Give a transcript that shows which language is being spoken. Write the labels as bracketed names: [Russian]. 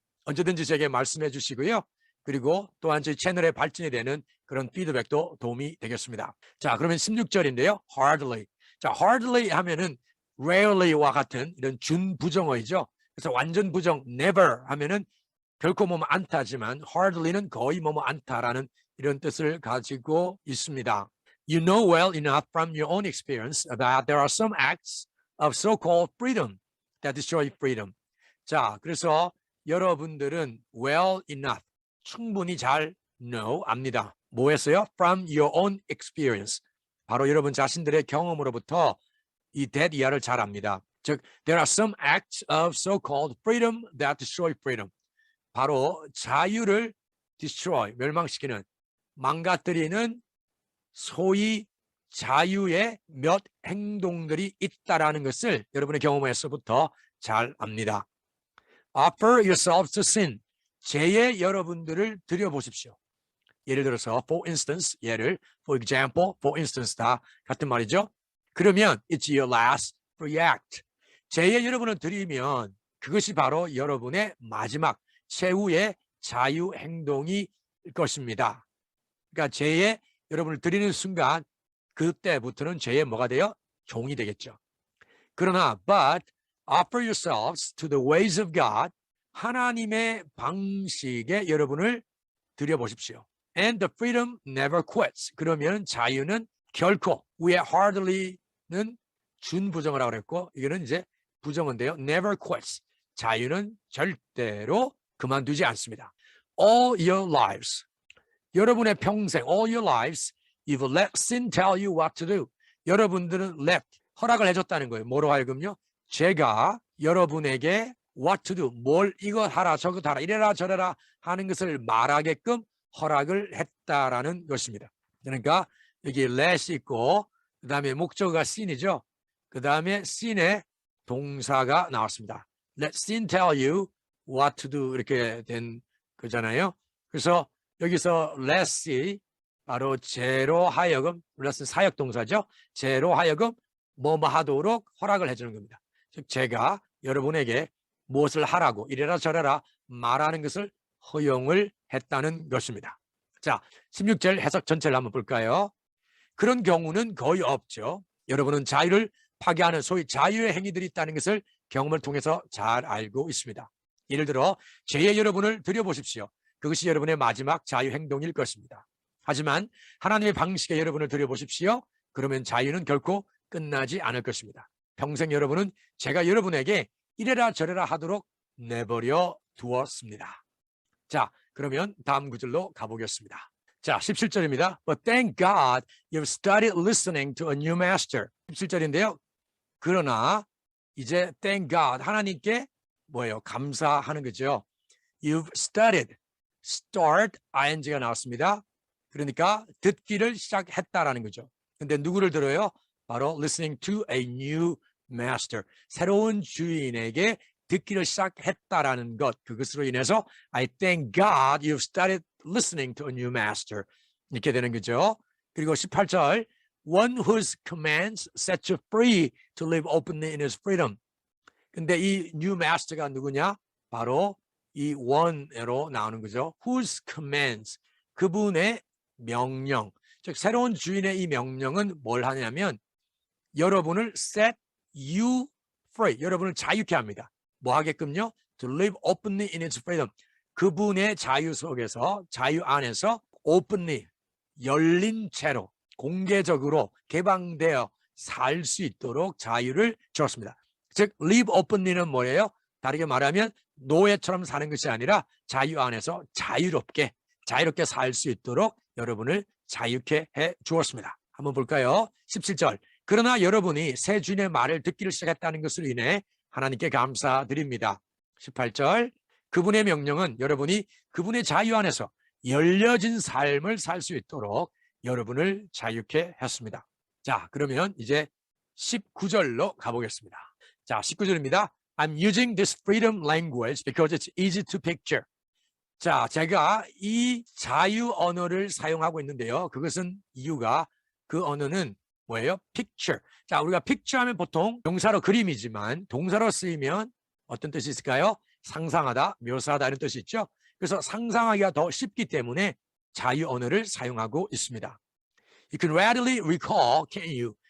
[Korean] 언제든지 제게 말씀해 주시고요. 그리고 또한 저희 채널의 발전이 되는 그런 피드백도 도움이 되겠습니다. 자, 그러면 16절인데요. hardly. 자, hardly 하면은 rarely와 같은 이런 준부정어이죠. 그래서 완전 부정 never 하면은 결코 뭐뭐 않다지만 hardly는 거의 뭐뭐 않다라는 이런 뜻을 가지고 있습니다. [English] You know well enough from your own experience that there are some acts of so-called freedom that destroy freedom. [Korean] 자, 그래서 여러분들은 [English] well enough, [Korean] 충분히 잘 know, 압니다. 뭐 했어요? [English] From your own experience. [Korean] 바로 여러분 자신들의 경험으로부터 이 that 이하를 잘 압니다. [English] 즉, there are some acts of so-called freedom that destroy freedom. [Korean] 바로 자유를 destroy, 멸망시키는, 망가뜨리는 소위 자유의 몇 행동들이 있다라는 것을 여러분의 경험에서부터 잘 압니다. [English] Offer yourselves to sin. [Korean] 죄에 여러분들을 드려보십시오. 예를 들어서 [English] for instance, [Korean] 예를 [English] for example, for instance [Korean] 다 같은 말이죠. 그러면 [English] it's your last free act. [Korean] 죄에 여러분을 드리면 그것이 바로 여러분의 마지막 최후의 자유 행동일 것입니다. 그러니까 죄에 여러분을 드리는 순간 그때부터는 죄에 뭐가 돼요? 종이 되겠죠. 그러나 [English] but offer yourselves to the ways of God. [Korean] 하나님의 방식에 여러분을 드려보십시오. [English] And the freedom never quits. [Korean] 그러면 자유는 결코, 위에 hardly는 준부정어라고 그랬고 이거는 이제 부정어인데요. [English] Never quits. [Korean] 자유는 절대로 그만두지 않습니다. [English] All your lives. [Korean] 여러분의 평생, [English] all your lives, you've let sin tell you what to do. [Korean] 여러분들은 let, 허락을 해줬다는 거예요. 뭐로 하여금요? 제가 여러분에게 [English] what to do, [Korean] 뭘 이것 하라 저것 하라 이래라 저래라 하는 것을 말하게끔 허락을 했다라는 것입니다. 그러니까 여기 let이 있고 그 다음에 목적어가 sin이죠. 그 다음에 sin의 동사가 나왔습니다. [English] Let sin tell you what to do [Korean] 이렇게 된 거잖아요. 그래서 여기서 let이 바로 죄로 하여금, let은 사역 동사죠. 죄로 하여금 뭐뭐 하도록 허락을 해주는 겁니다. 즉 제가 여러분에게 무엇을 하라고 이래라 저래라 말하는 것을 허용을 했다는 것입니다. 자, 16절 해석 전체를 한번 볼까요? 그런 경우는 거의 없죠. 여러분은 자유를 파괴하는 소위 자유의 행위들이 있다는 것을 경험을 통해서 잘 알고 있습니다. 예를 들어 죄에 여러분을 드려보십시오. 그것이 여러분의 마지막 자유 행동일 것입니다. 하지만 하나님의 방식에 여러분을 드려보십시오. 그러면 자유는 결코 끝나지 않을 것입니다. 평생 여러분은 제가 여러분에게 이래라 저래라 하도록 내버려 두었습니다. 자, 그러면 다음 구절로 가보겠습니다. 자, 17절입니다. [English] But thank God you've started listening to a new master. [Korean] 17절인데요. 그러나 이제 [English] thank God, [Korean] 하나님께 뭐예요? 감사하는 거죠. [English] You've started, [Korean] start, ing가 나왔습니다. 그러니까 듣기를 시작했다라는 거죠. 근데 누구를 들어요? 바로 [English] listening to a new master, [Korean] 새로운 주인에게 듣기를 시작했다라는 것, 그것으로 인해서 [English] I thank God you've started listening to a new master [Korean] 이렇게 되는 거죠. 그리고 18절 [English] one whose commands set you free to live openly in his freedom. [Korean] 근데 이 new master가 누구냐? 바로 이 one로 나오는 거죠. whose commands, 그분의 명령, 즉 새로운 주인의 이 명령은 뭘 하냐면 여러분을 [English] set you free, [Korean] 여러분을 자유케 합니다. 뭐 하게끔요? [English] To live openly in its freedom. [Korean] 그분의 자유 속에서, 자유 안에서 openly, 열린 채로, 공개적으로 개방되어 살 수 있도록 자유를 주었습니다. 즉, live openly는 뭐예요? 다르게 말하면 노예처럼 사는 것이 아니라 자유 안에서 자유롭게 살 수 있도록 여러분을 자유케 해 주었습니다. 한번 볼까요? 17절. 그러나 여러분이 새 주인의 말을 듣기를 시작했다는 것으로 인해 하나님께 감사드립니다. 18절. 그분의 명령은 여러분이 그분의 자유 안에서 열려진 삶을 살 수 있도록 여러분을 자유케 했습니다. 자, 그러면 이제 19절로 가보겠습니다. 자, 19절입니다. [English] I'm using this freedom language because it's easy to picture. [Korean] 자, 제가 이 자유 언어를 사용하고 있는데요. 그것은 이유가 그 언어는 뭐예요? [English] picture. [Korean] 자, 우리가 picture 하면 보통 명사로 그림이지만 동사로 쓰이면 어떤 뜻이 있을까요? 상상하다, 묘사하다 이런 뜻이 있죠. 그래서 상상하기가 더 쉽기 때문에 자유 언어를 사용하고 있습니다. [English] You can readily recall, can you?